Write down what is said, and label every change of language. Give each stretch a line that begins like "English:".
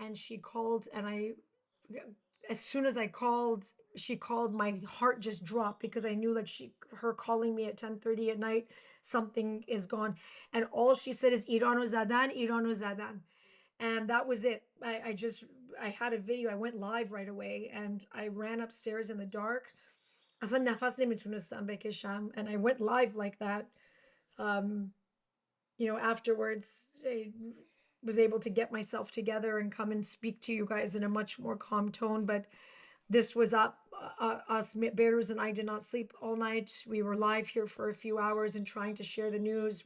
English: And she called, and as soon as I called, she called, my heart just dropped because I knew like her calling me at 10:30 at night, something is gone. And all she said is Iran Zadan, Iran Zadan. And that was it. I had a video. I went live right away and I ran upstairs in the dark.
Persian: اصلا نفس نمیتونستم بکشم.
English: And I went live like that. Afterwards, I was able to get myself together and come and speak to you guys in a much more calm tone. But this was up. Us, Bearers and I did not sleep all night. We were live here for a few hours and trying to share the news.